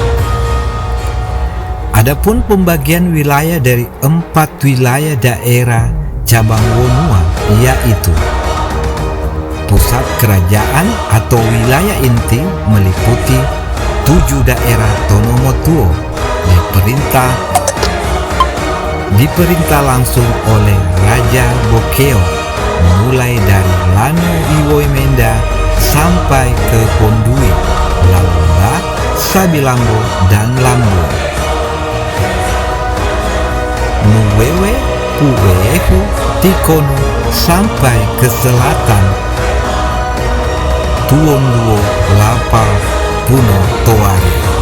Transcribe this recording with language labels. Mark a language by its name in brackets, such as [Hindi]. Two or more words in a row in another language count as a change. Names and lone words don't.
[Indonesian] Adapun pembagian wilayah dari 4 wilayah daerah cabang Wonua, yaitu pusat kerajaan atau wilayah inti meliputi 7 daerah Tonomotuo diperintah langsung oleh Raja Bokeo, mulai dari Lanu Iwoimenda sampai ke Pondui, Lalumba, Sabilambo, dan Lambo. Nuwewe, Uwehu, Tikonu sampai ke selatan Tuonduo, Lapa, Puno, Toari.